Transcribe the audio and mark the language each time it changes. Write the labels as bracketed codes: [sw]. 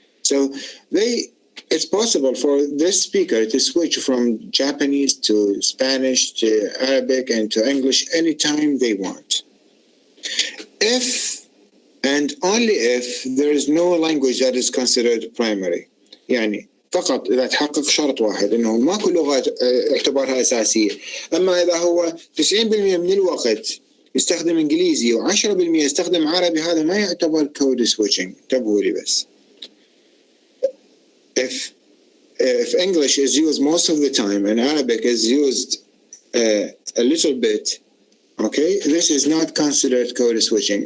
[en] So it's possible for this speaker to switch from Japanese to Spanish to Arabic and to English anytime they want. If and only if there is no language that is considered primary. [ar] يعني فقط إذا تحقق شرط واحد إنه ماكو لغة اعتبارها أساسية. أما إذا هو 90% من الوقت يستخدم إنجليزي و10% يستخدم عربي، هذا ما يعتبر code switching. انتبهوا لي بس. [en] If English is used most of the time and Arabic is used a little bit, okay, this is not considered code switching.